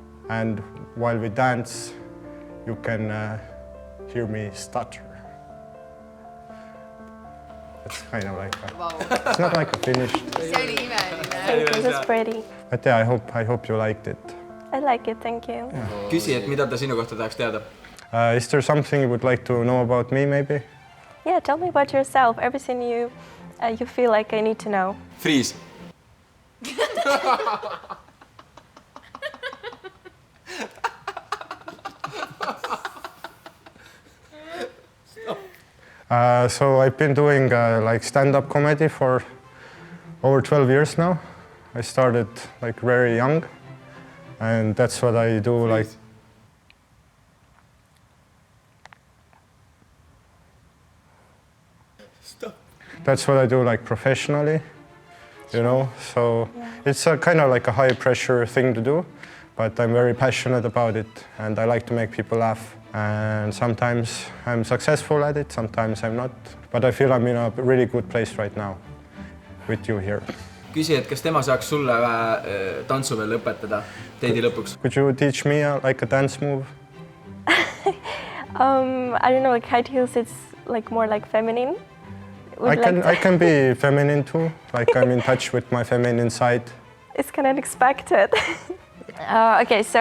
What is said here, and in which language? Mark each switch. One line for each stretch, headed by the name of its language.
English: And while we dance, you can hear me stutter. It's kind of like it's not like a finished. Thank you, that's pretty. But yeah, I hope you liked it. I like it, thank you.
Estonian: Küsi, et mida ta sinu kohta tahaks teada.
English: Is there something you would like to know about me, maybe? Yeah, tell me about yourself, everything you feel like I need to know. Freeze. So I've been doing like stand-up comedy for over 12 years now. I started like very young, and that's what I do. Like, that's what I do like professionally, you know. So it's a kind of like a high-pressure thing to do, but I'm very passionate about it, and I like to make people laugh. And sometimes I'm successful at it, sometimes I'm not. But I feel I'm in a really good place right now with you here.
Estonian: Küsi, et kas tema saaks sulle tantsu veel õpetada teidi lõpuks?
English: Could you teach me like a dance move? I don't know, like high heels, it's like more like feminine. I can be feminine too, like I'm in touch with my feminine side. It's kind of unexpected. Okay, so...